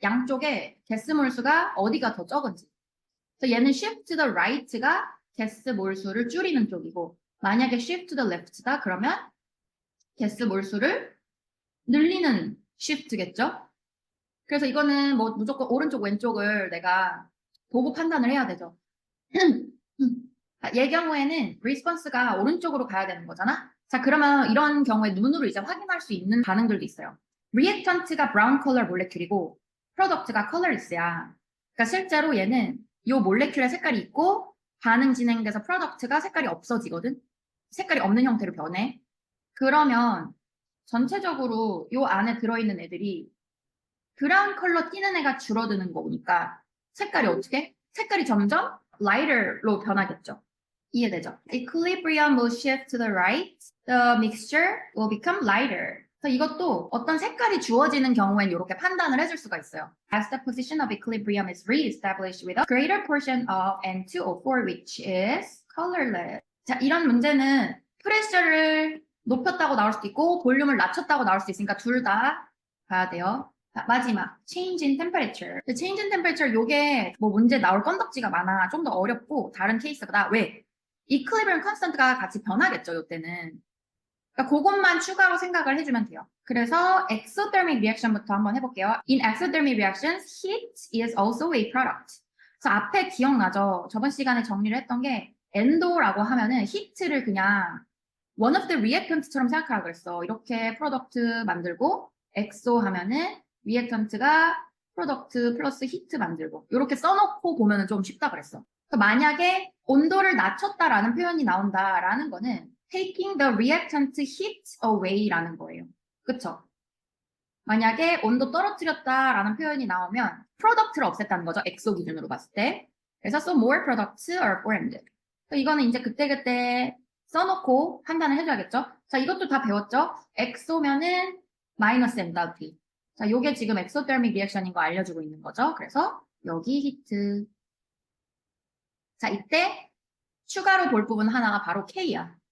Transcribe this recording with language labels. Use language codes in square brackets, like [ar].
[ko] 양쪽에 guess 몰수가 어디가 더 적은지. 그래서 얘는 [en] shift to the right [ko] 가 guess 몰수를 줄이는 쪽이고 만약에 [en] shift to the left [ko] 다 그러면 guess 몰수를 늘리는 shift겠죠? 그래서 이거는 뭐 무조건 오른쪽 왼쪽을 내가 보고 판단을 해야 되죠. 얘 경우에는 response가 오른쪽으로 가야 되는 거잖아. 자, 그러면 이런 경우에 눈으로 이제 확인할 수 있는 반응들도 있어요. reactant가 brown color 몰레큘이고 product가 colorless야. 그러니까 실제로 얘는 이 몰레큘의 색깔이 있고 반응 진행돼서 product가 색깔이 없어지거든. 색깔이 없는 형태로 변해. 그러면 전체적으로 이 안에 들어있는 애들이 브라운 컬러 띄는 애가 줄어드는 거니까 색깔이 어떻게? 색깔이 점점 lighter로 변하겠죠. 이해되죠? [en] Equilibrium will shift to the right. The mixture will become lighter. [ko] 그래서 이것도 어떤 색깔이 주어지는 경우엔 이렇게 판단을 해줄 수가 있어요. [en] As the position of equilibrium is re-established with a greater portion of N2O4 which is colorless. [ko] 자, 이런 문제는 프레셔를 높였다고 나올 수도 있고 볼륨을 낮췄다고 나올 수도 있으니까 둘 다 봐야 돼요. 자, 마지막 change in temperature. change in temperature 요게 뭐 문제 나올 건덕지가 많아. 좀 더 어렵고 다른 케이스보다. 왜? equilibrium constant가 같이 변하겠죠, 요때는. 그러니까 그것만 추가로 생각을 해주면 돼요. 그래서 exothermic reaction부터 한번 해볼게요. [en] In exothermic reactions, heat is also a product. [ko] 그래서 앞에 기억나죠? 저번 시간에 정리를 했던 게 endo라고 하면은 heat를 그냥 [en] one of the reactants [ko] 처럼 생각하라고 그랬어. 이렇게 프로덕트 만들고 exo 하면은 reactant가 프로덕트 플러스 히트 만들고 이렇게 써놓고 보면은 좀 쉽다 그랬어. 만약에 온도를 낮췄다라는 표현이 나온다라는 거는 [en] taking the reactant heat away [ko] 라는 거예요. 그쵸? 만약에 온도 떨어뜨렸다라는 표현이 나오면 프로덕트를 없앴다는 거죠. 엑소 기준으로 봤을 때. 그래서 [en] so more products are formed. [ko] 이거는 이제 그때그때 써놓고 판단을 해줘야겠죠. 자, 이것도 다 배웠죠? 엑소면은 마이너스 엔탈피. 자, 요게 지금 엑소테르믹 리액션인 거 알려주고 있는 거죠. 그래서 여기 히트. 자, 이때 추가로 볼 부분 하나가 바로 K야.